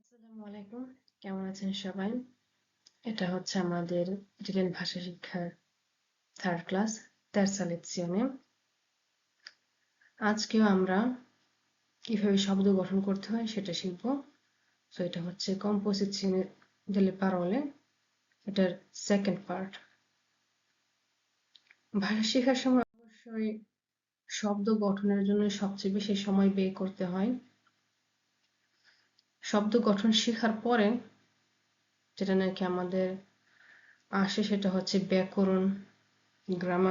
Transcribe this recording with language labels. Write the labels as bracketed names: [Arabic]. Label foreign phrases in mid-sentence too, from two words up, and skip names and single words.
[Bangla] আসসালামু আলাইকুম। কেমন আছেন সবাই? এটা হচ্ছে আমাদের ইটালিয়ান ভাষা শিক্ষার থার্ড ক্লাস, [Italian] terza lezione। [Bangla] আজকেও আমরা কিভাবে শব্দ গঠন করতে হয় সেটা শিখব। তো এটা হচ্ছে [Italian] composizione delle parole, [Bangla] এটার সেকেন্ড পার্ট। ভাষা শেখার সময় অবশ্যই শব্দ গঠনের জন্য সবচেয়ে বেশি সময় ব্যয় করতে হয়। শব্দ গঠন শেখার পরে যেটা নাকি আমাদের আসে সেটা হচ্ছে ব্যাকরণ, গ্রামার।